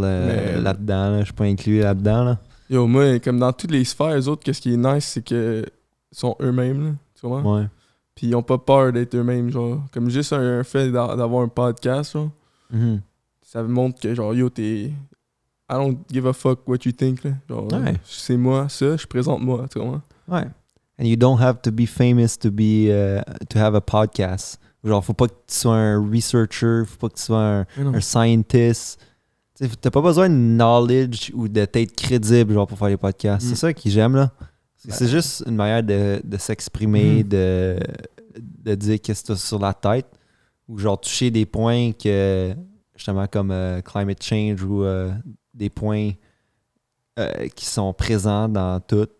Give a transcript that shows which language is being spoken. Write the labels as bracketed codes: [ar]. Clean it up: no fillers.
[fr] Mais- là-dedans. Là. Je suis pas inclus là-dedans. Là. Yo, moi, comme dans toutes les sphères, eux autres, qu'est-ce qui est nice, c'est que sont eux-mêmes, là, tu vois? Ouais. Puis ils ont pas peur d'être eux-mêmes, genre. Comme juste un fait d'avoir un podcast, genre, Mhm. ça montre que, genre, yo, t'es... [en] I don't give a fuck what you think, là. [fr] Genre, Ouais. c'est moi, ça, je présente moi, tu vois? Ouais. [en] And you don't have to be famous to be to have a podcast. [fr] Genre, faut pas que tu sois un researcher, faut pas que tu sois un scientist. Tu sais, t'as pas besoin de knowledge ou de t'être crédible, genre, pour faire des podcasts. Mm. C'est ça que j'aime, là. Ben- C'est juste une manière de s'exprimer, de dire qu'est-ce que t'as sur la tête, ou genre toucher des points que, justement, comme climate change ou des points qui sont présents dans tout.